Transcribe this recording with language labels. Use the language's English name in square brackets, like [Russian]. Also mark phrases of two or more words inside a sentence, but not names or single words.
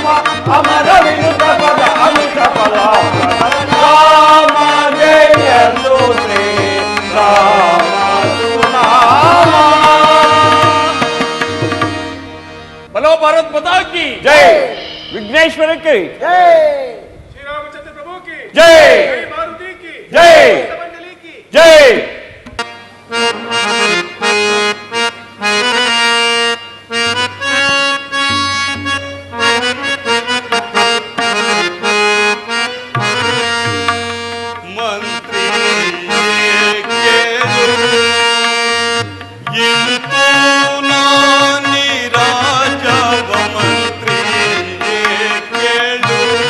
[Sanskrit] ಅಮರ ವಿನುತ ಪದ ಅಮಿತ ಫಲ ರಾಮ ಜಯತು ಶ್ರೀ ರಾಮ ಸುನಾಮ. [Hindi] बोलो भारत माता की जय. विघ्नेश्वर की श्री रामचंद्र प्रभु की जय. मारुति की जय. मंडली की ಜೈ. [Kannada] ಮಂತ್ರಿ ಇಂತು ನಾನಿ ರಾಜವ ಮಂತ್ರಿ ಕೇಳು.